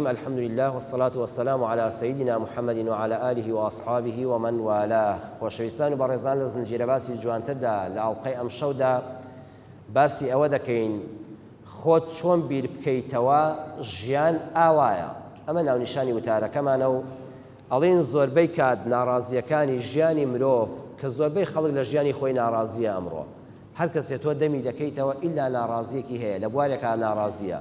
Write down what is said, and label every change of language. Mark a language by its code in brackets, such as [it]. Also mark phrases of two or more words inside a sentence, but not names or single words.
[ar] الحمد لله والصلاة والسلام على سيدنا محمد وعلى آله وأصحابه ومن والاه. [ckb] خۆشەویستان و بەڕێزان لە زنجیرە باسی جوانتردا لە ئاڵلقەی ئەم شەودا باسی ئەوە دەکەین خۆت چۆن بیر بکەیتەوە ژیان ئاوایە. ئەمە ناونیشانی وتارەکەمانە و ئەڵێن زۆربەی کات ناڕازیەکانی ژیانی مرۆڤ کە زۆربەی خەڵک لە ژیانی خۆی ناڕازیە ئەمڕۆ هەر کەسێ تۆ دەمی دەکەیتەوە ئیلا ناڕازیەکی هەیە لە بوارێکا ناڕازیە.